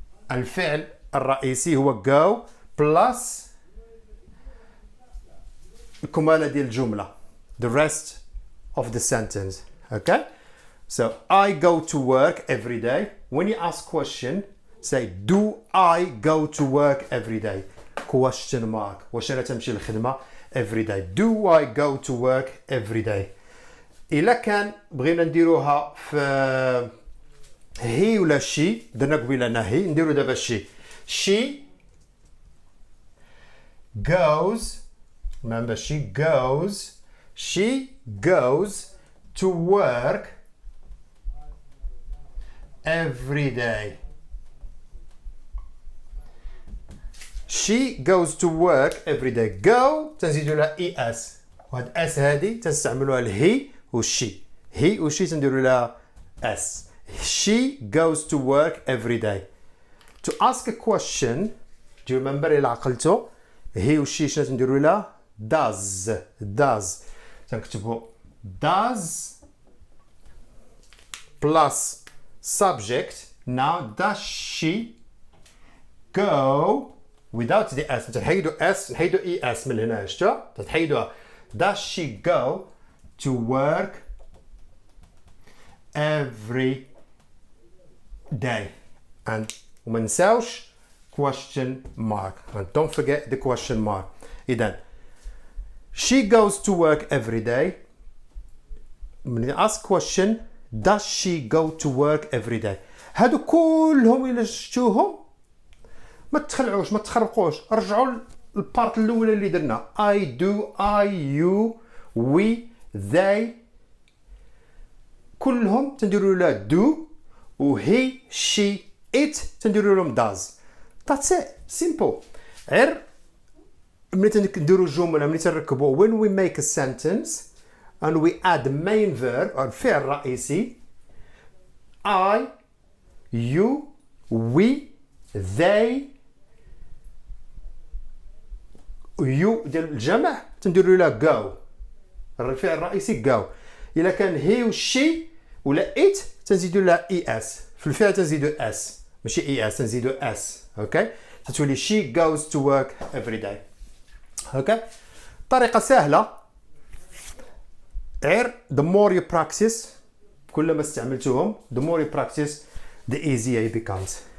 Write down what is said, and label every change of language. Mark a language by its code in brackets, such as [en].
[ar] الفعل الرئيسي هو go plus الكمالة ديال الجملة [en] the rest of the sentence. Okay so I go to work every day. When you ask question say do I go to work every day question mark. [ar] واش أنا تمشي للخدمة [en] every day. Do I go to work every day. [ar] إلا كان بغينا نديروها في هي ولا شي درنا قبيله أنا هي نديرو دابا شي. [en] She goes remember she goes to work every day. She goes to work every day. [ar] Go تنزيدوا لها es وهاد اس هادي تنستعملوها لهي والشي. هي والشي تنديروا لها s. [en] She goes to work every day. To ask a question do you remember [ar] إلا عقلتو هي والشي شنو تنديروا لها [en] does تنكتبوا does plus subject. Now does she go without the s. [ar] تنحيدوا s نحيدوا es من هنا شفتوا تنحيدوها. [en] Does she go to work every day. and [ar] وما نساوش [en] question mark, and don't forget the question mark. إذن she goes to work every day. when you ask question, does she go to work every day? [ar] هادو كلهم إلا شفتوهم ما تخلعوش ما تخربقوش، رجعوا البارت الاولى اللي درنا I do, I, you, we, they، كلهم تنديروا له do و he, she, it تنديروا لهم does. [en] that's it, simple. [ar] غير ملي تنديروا الجمله ملي تنركبوا [en] when we make a sentence and we add main verb [ar] أو الفعل الرئيسي I, you, we, they، يو ديال الجمع تنديروا له go، الفعل الرئيسي go. الا كان هي وشي ولا it تنزيدوا لها اس، في الفعل تنزيدوا اس ماشي اي اس، تنزيدوا اس. [en] Okay تتولي she goes to work every day. [ar] اوكي طريقه سهله، غير [en] the more you practice، [ar] كل ما استعملتوهم [en] the more you practice the easier it becomes.